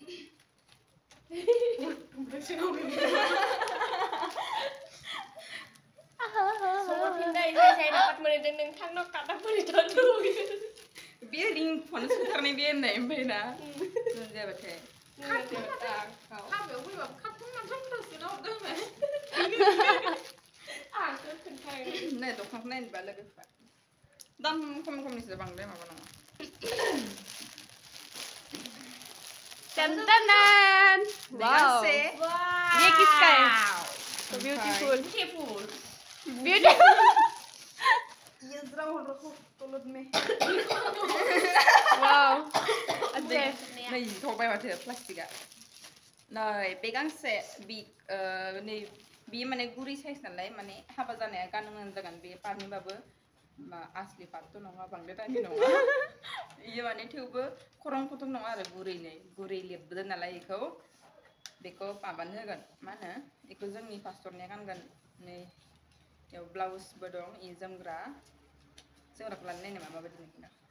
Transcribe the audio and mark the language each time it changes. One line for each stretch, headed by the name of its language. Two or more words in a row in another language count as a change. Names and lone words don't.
Bodo: बे रिं फन सुथारनाय बे होननाय ओमफ्राय ना जाबाथाय हाबायाव फैबाबो खाथुमना दोनदोंसो हरदों नै दख'नाखौ नायनोबा लोगोफ्रा दाम खम खमनिसो बांद्राय माबा नङा Tantanan! Wow! से
Hindi: ये किसका है?
English: So beautiful. Beautiful. Beautiful.
Hindi: ये जरा और रखो तोलद में Wow. अच्छा
Bodo: नै थबाय माथो प्लास्टिकआ नै बे गांसे बि नै बि माने गुरै साइज नालाय माने हाबा जानाया गाननो मोजां जागोन बे पारनिबाबो आसलि पारथ' नङा बांद्राय दामि नङा इयो माने थेवबो खरं खथं नङा आरो गुरै लिरबोदों नालाय बेखौ माबानो होगोन मा होनो बेखौ जोंनि पास्टरनिया गानगोन नै बेयाव ब्लाउसबो दं इ जोमग्राखौ लानो नायनो माबायदि नुगोन